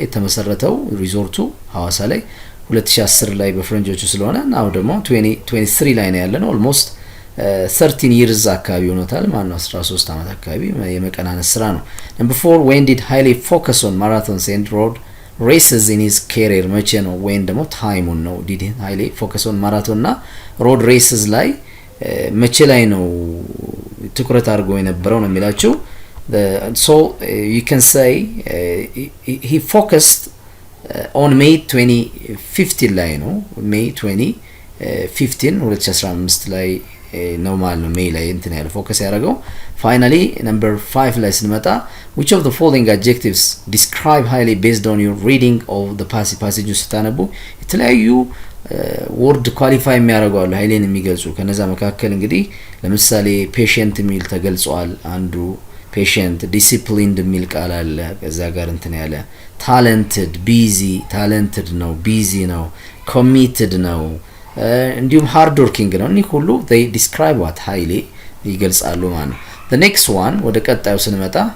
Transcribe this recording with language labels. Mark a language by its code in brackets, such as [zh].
[am] የተመሰረተው ሪዞርቱ ሐዋሳ ላይ 2010 ላይ በፍረንጆቹ ስለሆነ now ደግሞ 2023 ላይ ነው ያለነው። almost 13 years አካባቢ ሆኖታል ማለት ነው። 13 አመት አካባቢ የመቀናነስ ስራ ነው። [en] number 4 when did Haile focus on marathons and road races in his career? [am] መቼ ነው? when ደግሞ ታይሙን ነው። [en] did Haile focus on marathon [am] እና road races ላይ መቼ ላይ ነው ትኩረት አድርጎ የነበረው ነው የሚላችሁ። [en] so you can say he focused on May 2015 [am] ላይ ነው። May 2015 2015 ላይ ነው ማለት ነው ሜይ ላይ እንትን ያለው ፎከስ ያደረገው። ፋይናሊ ነምበር 5 ላይ ስንመጣ [en] which of the following adjectives describe highly based on your reading of the passage [am] ስታነቡ የተለያዩ ወርድ ኳሊፋይ የሚያደርጉ አሉ ሃይሌን የሚገልጹ። ከነዛ መካከል እንግዲህ ለምሳሌ ፔሽንት የሚል ተገልጿል አንዱ ፔሽንት። ዲሲፕሊንድ የሚል ቃል አለ ከዛ ጋር እንትን ያለ። ታለንትድ ቢዚ ታለንትድ ነው ቢዚ ነው። ኮሚትድ ነው እንዲሁም ሃርድ ወርኪንግ ነው። እኒህ ሁሉ [en] they describe what highly [am] ይገልጻሉ ማለት ነው። [en] the next one [am] ወደ ቀጣዩ ስንመጣ